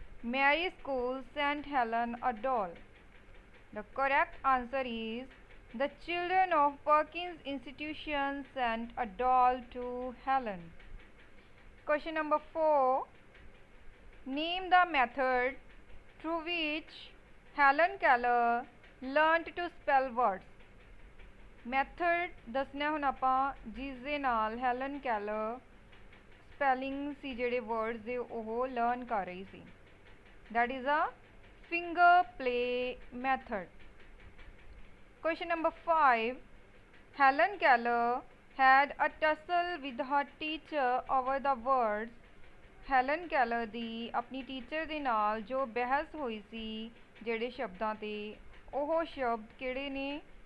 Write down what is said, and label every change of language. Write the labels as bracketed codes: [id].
[en] Mary's School sent Helen a doll. The correct answer is the children of Perkins Institution sent a doll to Helen. Question number 4. Name the method through which Helen Keller learnt to spell words. [pa] Method ਦੱਸਣਾ ਹੁਣ ਆਪਾਂ ਜਿਸ ਦੇ ਨਾਲ Helen Keller spelling ਸੀ ਜਿਹੜੇ words ਦੇ ਉਹ learn ਕਰ ਰਹੀ ਸੀ। [en] That is a finger play method. Question number 5. Helen Keller had a tussle with her teacher over the words. [pa] Helen Keller ਦੀ ਆਪਣੀ ਟੀਚਰ ਦੇ ਨਾਲ ਜੋ ਬਹਿਸ ਹੋਈ ਸੀ ਜਿਹੜੇ ਸ਼ਬਦਾਂ 'ਤੇ, ਉਹ ਸ਼ਬਦ ਕਿਹੜੇ ਨੇ?